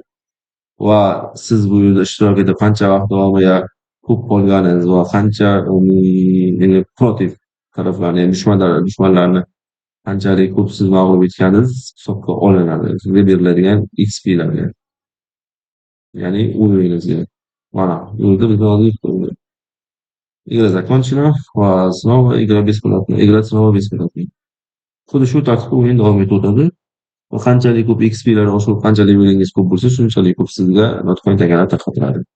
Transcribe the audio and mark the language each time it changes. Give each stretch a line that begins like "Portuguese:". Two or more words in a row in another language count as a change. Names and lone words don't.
Uzbek: Va siz bu yerda ishtirok etib qancha vaqt davomida ko'p qolganingiz va qancha protiv taraflarni, ya'ni dushmanlarni qanchalik ko'p siz mag'lub etganingiz hisobga olinadi. Sizga beriladigan XP'larga. Ya'ni o'yiningizga. Mana bu yerda biz hozir
Russian: игра закончена
Uzbek: va
Russian: снова игра бесплатно. Играть снова бесплатно.
Uzbek: Xuddi shu tartibda o'yin davom etaveradi. Va qanchalik ko'p XP'lar oshib, qanchalik levelingiz ko'p bo'lsa, shunchalik ko'p sizga Notcoin taganlar tarqatiladi.